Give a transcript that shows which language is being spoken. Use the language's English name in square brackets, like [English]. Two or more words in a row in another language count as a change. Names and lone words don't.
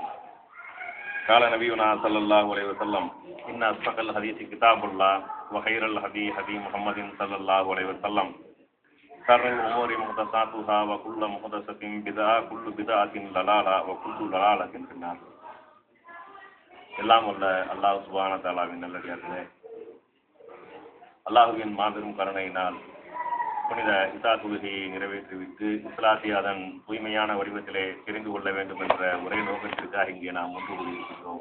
[Arabic] قال نبينا صلى الله عليه وسلم إن أصدق الحديث كتاب الله وخير الهدي هدي محمد صلى الله عليه وسلم شر الأمور محدثاتها وكل محدثة بدعة كل بدعة ضلالة وكل ضلالة في النار. [Tamil] எல்லாம் உள்ள [Arabic] الله سبحانه وتعالى [Tamil] நல்லடியார்களே, அல்லாஹ்வின் மாபெரும் கருணையினால் புனித இசா தொழுகையை நிறைவேற்றிவிட்டு இஸ்லாத்தை அதன் தூய்மையான வடிவத்திலே தெரிந்து கொள்ள வேண்டும் என்ற ஒரே நோக்கத்திற்காக இங்கே நாம் ஒன்று கூடியிருக்கிறோம்.